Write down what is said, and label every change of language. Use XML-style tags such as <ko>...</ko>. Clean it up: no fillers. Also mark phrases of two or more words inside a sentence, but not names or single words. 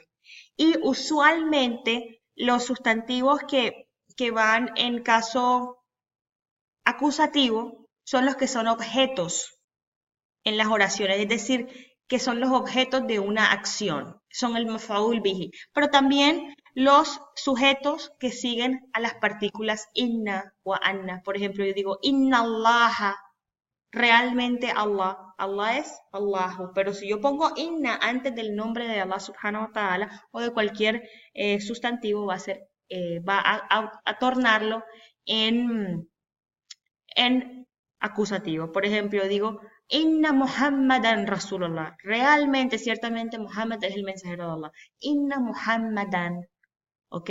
<es>Y usualmente los sustantivos que van en caso acusativo son los que son objetos en las oraciones, es decir, que son los objetos de una acción, son el</es> <ar>مفعول به,</ar> <es>pero también los sujetos que siguen a las partículas inna o anna. Por ejemplo, yo digo</es> <ar>إن الله,</ar> <es>realmente Allah es Allahu, pero si yo pongo inna antes del nombre de Allah</es> <ar>سبحانه وتعالى</ar> <es>o de cualquier sustantivo, va a tornarlo en acusativo. Por ejemplo, digo</es> <ar>إن محمدا رسول الله.</ar> <es>Realmente, ciertamente, Muhammad es el mensajero de Allah.</es> <ar>إن محمدا.</ar> <es>¿Ok?</es>